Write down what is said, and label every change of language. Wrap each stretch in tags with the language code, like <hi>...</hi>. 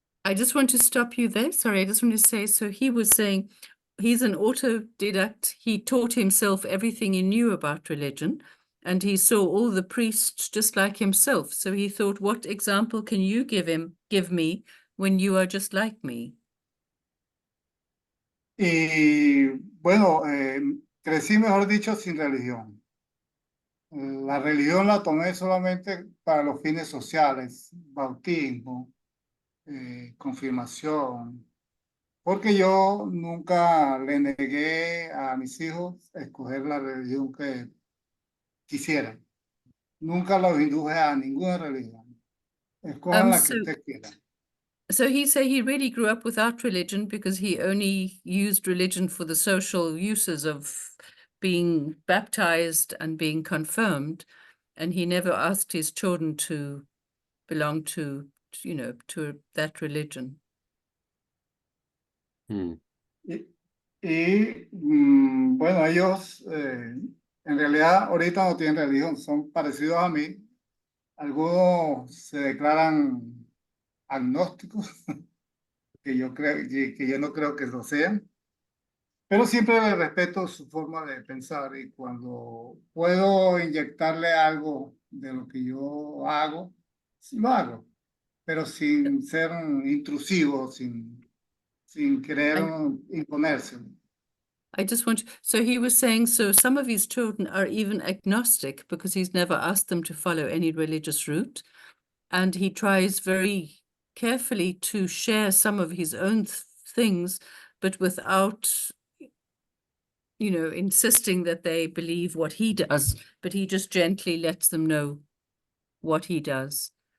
<en>I just want to stop you there. Sorry, I just want to say, so he was saying he's an autodidact. He taught himself everything he knew about religion, and he saw all the priests just like himself. So he thought, what example can you give me when you are just like me?</en> <es>Y bueno, crecí, mejor dicho, sin religión. La religión la tomé solamente para los fines sociales, bautismo, confirmación, porque yo nunca le negué a mis hijos a escoger la religión que quisieran. Nunca los induje a ninguna religión. Escojan la que</es> <en>So</en> <es>usted quiera.</es> <en>he said he really grew up without religion because he only used religion for the social uses of being baptized and being confirmed, and he never asked his children to belong to that religion. Hmm.</en> <es>Bueno, ellos en realidad ahorita no tienen religión, son parecidos a mí. Algunos se declaran agnósticos, que yo creo que yo no creo que lo sean, pero siempre les respeto su forma de pensar y cuando puedo inyectarle algo de lo que yo hago, sí lo hago, pero sin ser intrusivo, sin querer imponerse.</es> <en>I just want so he was saying, so some of his children are even agnostic because he's never asked them to follow any religious route. And he tries very carefully to share some of his own things, but without, insisting that they believe what he does, but he just gently lets them know what he does.</en>